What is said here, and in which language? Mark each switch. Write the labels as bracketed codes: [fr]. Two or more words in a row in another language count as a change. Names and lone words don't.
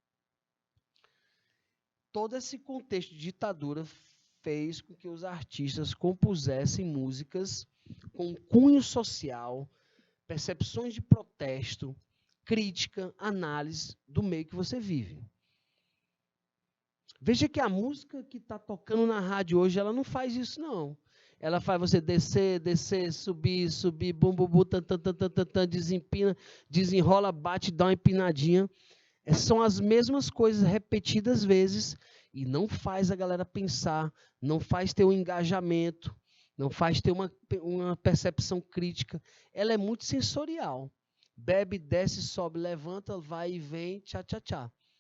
[pt] Todo esse contexto de ditadura fez com que os artistas compusessem músicas com cunho social, percepções de protesto, crítica, análise do meio que você vive. Veja que a música que está tocando na rádio hoje, ela não faz isso, não. Ela faz você descer, descer, subir, subir, bum, bum, bum, tan, tan, tan, tan, tan, tan, desempina, desenrola, bate, dá uma empinadinha. São as mesmas coisas repetidas vezes e não faz a galera pensar, não faz ter um engajamento, não faz ter uma percepção crítica. Ela é muito sensorial. Bebe, desce, sobe, levanta, vai e vem, tchá, tchá, tchá.